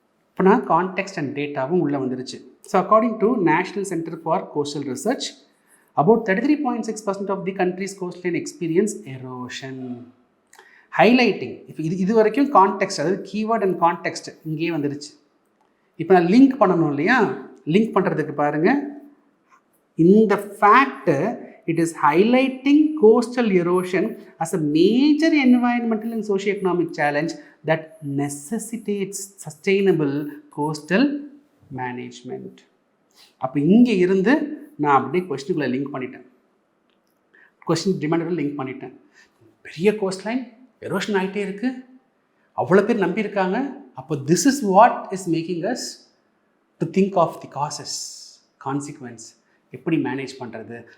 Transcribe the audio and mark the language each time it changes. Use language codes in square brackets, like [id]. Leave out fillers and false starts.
[ta] இப்போ நான் [en] context and டேட்டாவும் [ta] உள்ளே வந்துருச்சு. [en] So according to national centre for coastal research, about 33.6% of the country's coastline experience erosion. [ta] Highlighting, இப்போ இது வரைக்கும் கான்டெக்ஸ்ட், அதாவது கீவேர்ட் அண்ட் கான்டெக்ஸ்ட் இங்கேயே வந்துருச்சு. இப்போ நான் லிங்க் பண்ணணும் இல்லையா? லிங்க் பண்ணுறதுக்கு பாருங்கள், இந்த fact, [en] it is highlighting coastal erosion as a major environmental and socio-economic challenge that necessitates sustainable coastal management. [ta] அப்போ இங்கே இருந்து நான் அப்படியே கொஸ்டினுக்குள்ளே லிங்க் பண்ணிட்டேன், கொஸ்டின் டிமாண்டோட லிங்க் பண்ணிட்டேன். பெரிய கோஸ்ட் லைன் எரோஷன் ஆகிட்டே இருக்குது, அவ்வளோ பேர் நம்பியிருக்காங்க. அப்போ [en] this is what is making us to think of the causes, consequences, [ta] எப்படி மேனேஜ் பண்ணுறது.